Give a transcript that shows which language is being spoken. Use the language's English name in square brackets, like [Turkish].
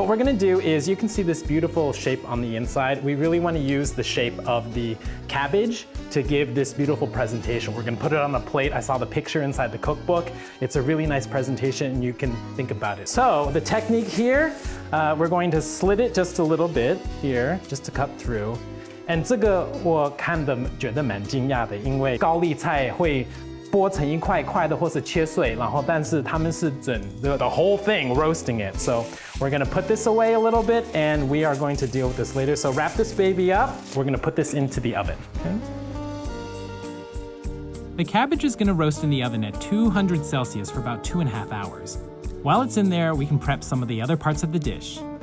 [English] What we're gonna do is, you can see this beautiful shape on the inside. We really wanna use the shape of the cabbage to give this beautiful presentation. We're gonna put it on the plate. I saw the picture inside the cookbook. It's a really nice presentation and you can think about it. So the technique here, we're going to slit it just a little bit here, just to cut through. [Chinese] And 这个我看的觉得蛮惊讶的，因为高丽菜会剥成一块块的，或是切碎，然后但是他们是整 [English] the whole thing roasting it. So we're gonna put this away a little bit, and we are going to deal with this later. So wrap this baby up. We're gonna put this into the oven. Okay? The cabbage is going to roast in the oven at 200 Celsius for about 2.5 hours. While it's in there, we can prep some of the other parts of the dish.